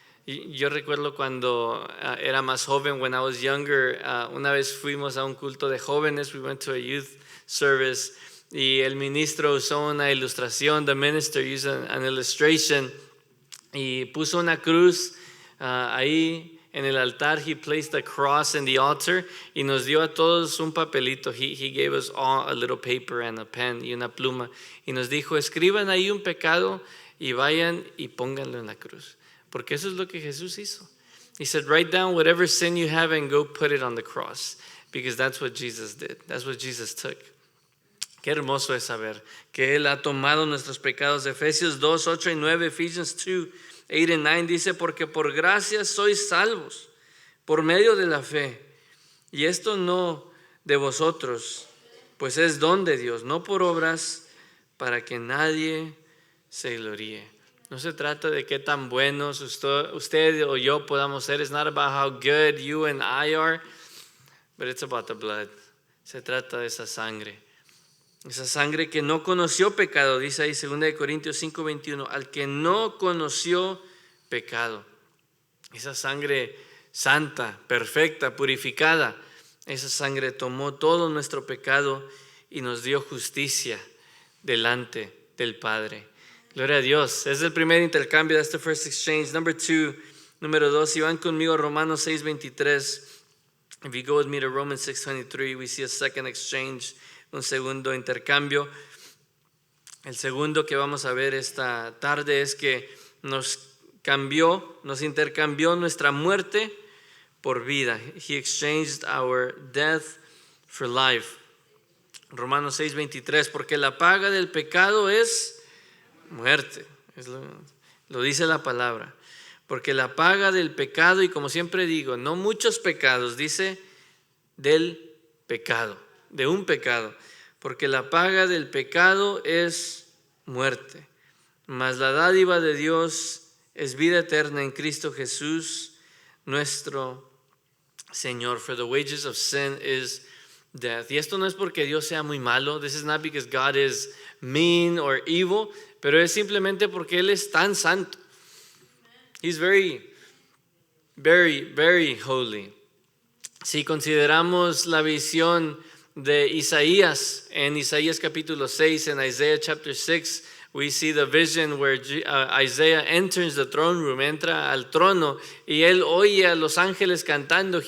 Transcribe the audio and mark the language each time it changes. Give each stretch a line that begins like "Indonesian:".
Spanish: Y yo recuerdo cuando era más joven,
English: when I was younger,
Spanish: una vez fuimos a un culto de jóvenes,
English: we went to a youth service,
Spanish: y el ministro usó una ilustración,
English: the minister used an illustration,
Spanish: y puso una cruz ahí en el altar.
English: He placed a cross in the altar
Spanish: y nos dio a todos un papelito.
English: He gave us all a little paper and a pen
Spanish: y una pluma, y nos dijo, escriban ahí un pecado y vayan y pónganlo en la cruz, porque eso es lo que Jesús hizo.
English: He said, write down whatever sin you have and go put it on the cross, because that's what Jesus did. That's what Jesus took.
Spanish: Qué hermoso es saber que Él ha tomado nuestros pecados. Efesios 2, 8 y 9,
English: Ephesians 2, 8 and 9
Spanish: dice, porque por gracia sois salvos por medio de la fe. Y esto no de vosotros, pues es don de Dios, no por obras, para que nadie se gloríe. No se trata de qué tan buenos usted o yo podamos ser.
English: It's not about how good you and I are, but it's about the blood.
Spanish: Se trata de esa sangre. Esa sangre que no conoció pecado, dice ahí 2 Corintios 5:21, al que no conoció pecado. Esa sangre santa, perfecta, purificada, esa sangre tomó todo nuestro pecado y nos dio justicia delante del Padre. Gloria a Dios. Es el primer intercambio.
English: That's the first exchange.
Spanish: Número 2, si van conmigo a Romanos 6:23.
English: If you go with me to Romans 6:23, we see a second exchange.
Spanish: Un segundo intercambio. El segundo que vamos a ver esta tarde es que nos intercambió nuestra muerte por vida.
English: He exchanged our death for life.
Spanish: Romanos 6:23, porque la paga del pecado es muerte. Lo dice la palabra. Porque la paga del pecado, y como siempre digo, no muchos pecados, dice del pecado, de un pecado. Porque la paga del pecado es muerte, mas la dádiva de Dios es vida eterna en Cristo Jesús, nuestro Señor.
English: For the wages of sin is death.
Spanish: Y esto no es porque Dios sea muy malo.
English: This is not because God is mean or evil,
Spanish: pero es simplemente porque Él es tan santo.
English: He's very, very, very holy.
Spanish: Si consideramos la visión de Isaías, en Isaías capítulo 6, en
English: Isaiah chapter 6, we see the vision where Isaiah enters the throne room,
Spanish: entra al trono, y él oye a los ángeles cantando.